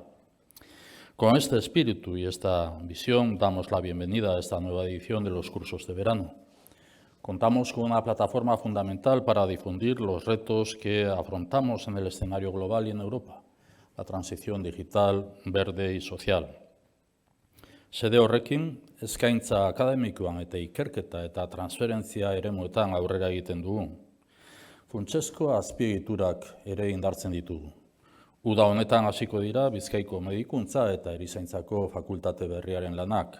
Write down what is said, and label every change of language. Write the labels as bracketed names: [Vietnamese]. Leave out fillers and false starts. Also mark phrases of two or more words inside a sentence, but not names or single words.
[Spanish] Con este espíritu y esta visión damos la bienvenida a esta nueva edición de los cursos de verano. Contamos con una plataforma fundamental para difundir los retos que afrontamos en el escenario global y en Europa, la transición digital, verde y social. [Basque] Xede horrekin, eskaintza akademikoan eta ikerketa eta transferentzia eremuetan aurrera egiten dugu. Funtsezko azpiegiturak ere indartzen ditugu. Uda honetan hasiko dira Bizkaiko medikuntza eta erizaintzako fakultate berriaren lanak.